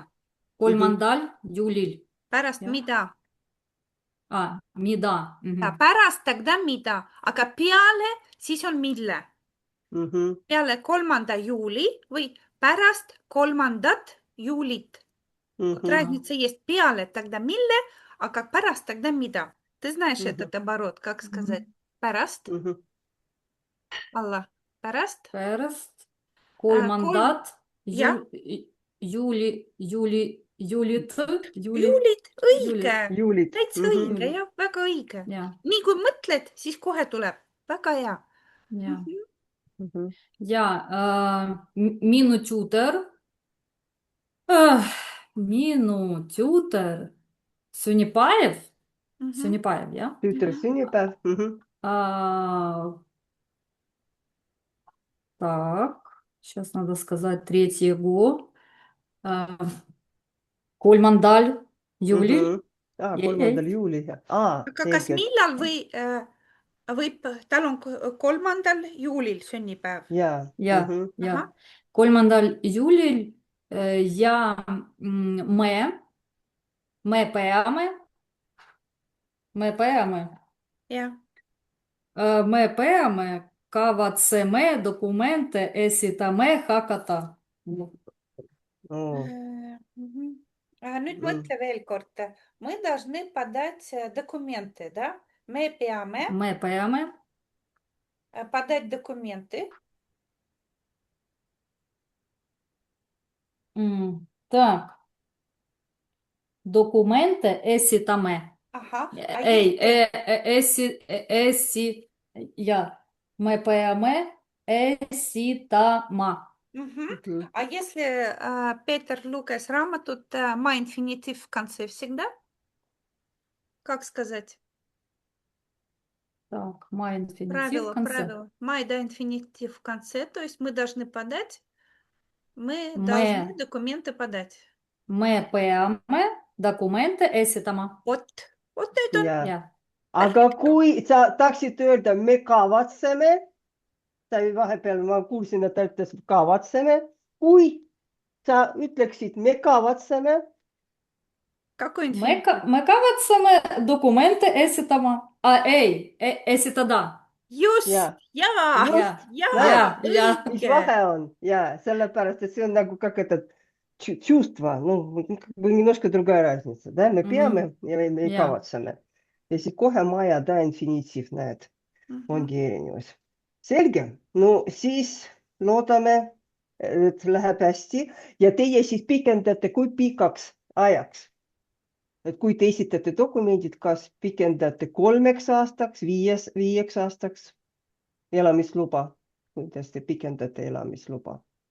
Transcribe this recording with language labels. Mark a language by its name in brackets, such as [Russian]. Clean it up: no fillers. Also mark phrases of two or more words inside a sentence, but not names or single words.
[Estonian] 3. juulil. Pärast Jah. mida? Mida? Pärast тогда mida, aga peale siis on mille? Peale 3. juuli või pärast 3. juulit. [Russian] Разница есть [Estonian] peale тогда mille, aga pärast тогда mida? [Russian] Ты знаешь этот оборот, как сказать? [Estonian] Pärast? Allah, pärast? Pärast 3. jah. juulit. Juulit, õige. Juulit. Täitsa õige, jah, väga õige. Ja. Nii kui mõtled, siis kohe tuleb. Väga hea. Ja, minu tutor sünnipäev, jah? Tütre sünnipäev. [Russian] Так, сейчас надо сказать 3. [Estonian] 3. juulil. 3. juulil. Aga kas millal võib, tal on 3. juulil sünnipäev? Ja. 3. juulil ja me peame kavatseme dokumente esitame hakata. Nüüd mõtle veel kord. [Russian] Мы должны подать документы, да? [Estonian] Me peame [Russian] подать документы. Так. Dokumente esitame. Ага. [Estonian] Me peame esitama. [Russian] А если Петр Лукас [Estonian] рaamatut ma [Russian] инфинитив в конце всегда? Как сказать? Так, ma инфинитив в конце. Правило. Ma да инфинитив в конце, то есть мы должны подать, мы должны документы подать. [Estonian] Me peame dokumente esitama. Вот need on. Aga kui sa tahtsid öelda, me kavatseme, vahepeal ma kuulsin, et ta ütles kavatseme. Kui sa ütleksid, me kavatseme. Me kavatseme dokumente esitama. [Russian] это да. [Estonian] Just, Jaa. jaa, Just. jaa, Ja. Mis õige. vahe on? Ja, sellepärast, et see on nagu [Russian] как этот чувство, ну, как бы немножко другая разница, да, [Estonian] me peame ja me Jaa. kavatseme. Ja siis kohe maja, da, infinitiiv, näed, Mhm. ongi erinevus. Selge, no siis loodame, et läheb hästi ja teie siis pikendate kui pikaks ajaks. Et kui te esitate dokumendid, kas pikendate 3 aastaks, 5 aastaks elamisluba, kuidas te pikendate elamisluba?